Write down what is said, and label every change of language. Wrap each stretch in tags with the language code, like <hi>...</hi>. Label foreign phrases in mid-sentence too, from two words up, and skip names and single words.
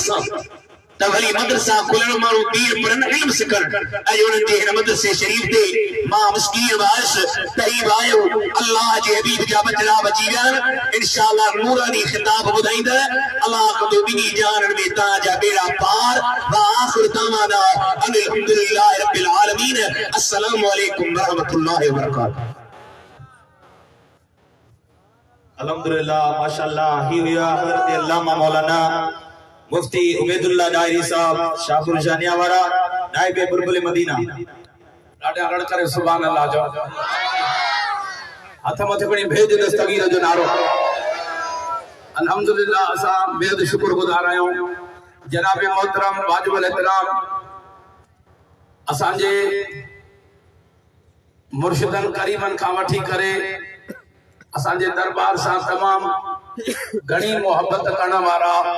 <sd>सां त वरी मदरसा खुलण माण्हू दीन पढ़न इल्म सिखण अॼु उन्हनि जे हिन मदरसे शरीफ ते मां मिस्कीन वारिस तरीब आयो अल्लाह जे हबीब जा बचड़ा बची विया आहिनि इंशाअल्लाह नूरानी खिताब ॿुधाईंदा अल्लाह कंदो ॿिन्ही जाननि में तव्हांजा बेड़ा पार</sd> <ar>وآخر دعوانا الحمد لله رب العالمين السلام عليكم ورحمة الله وبركاته</ar> <sd>अल्हम्दुलिल्लाह माशाअल्लाह ही हुआ हज़रत अल्लामा मौलाना मुफ्ती उबैदुल्लाह डायरी साहब शाहपुर जानिया वाला नाइब बुलबुल मदीना ॾाढा अरड़ करे</sd> <ar>سبحان الله</ar> <sd>जो हथ मथे खणी भेज दस्तगीर जो नारो अल्हम्दुलिल्लाह असां बेहद शुक्रगुज़ार आहियूं जनाब मोहतरम वाजिबुल एहतराम असांजे मुर्शिदन करीमन खां वठी करे असांजे दरबार सां तमाम घणी मोहब्बत करण वारा</sd>